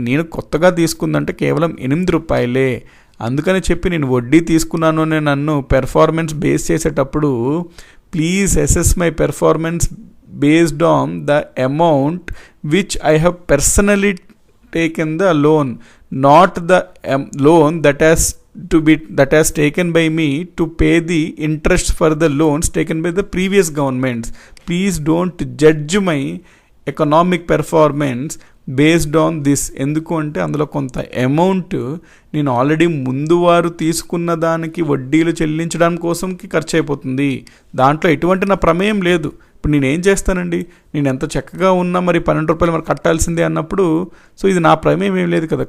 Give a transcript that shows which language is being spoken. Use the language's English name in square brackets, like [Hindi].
[Telugu] నేను కొత్తగా తీసుకుందంటే కేవలం 8 రూపాయలే. అందుకని చెప్పి నేను వడ్డీ తీసుకున్నాను అని నన్ను పెర్ఫార్మెన్స్ బేస్ చేసేటప్పుడు [English] Please assess my performance based on the amount which I have personally taken the loan, not the loan that has taken by me to pay the interest for the loans taken by the previous governments. Please don't judge my economic performance based on this. [Telugu] ఎందుకు అంటే అందులో కొంత amount నేను already ముందు వారు తీసుకున్న దానికి వడ్డీలు చెల్లించడం కోసంకి ఖర్చు అయిపోతుంది. దాంట్లో ఎటువంటి నా ప్రమేయం లేదు. ఇప్పుడు నేనేం చేస్తానండి, నేను ఎంత చక్కగా ఉన్నా మరి 12 రూపాయలు మరి కట్టాల్సిందే అన్నప్పుడు సో ఇది నా ప్రమేయం ఏం లేదు కదా.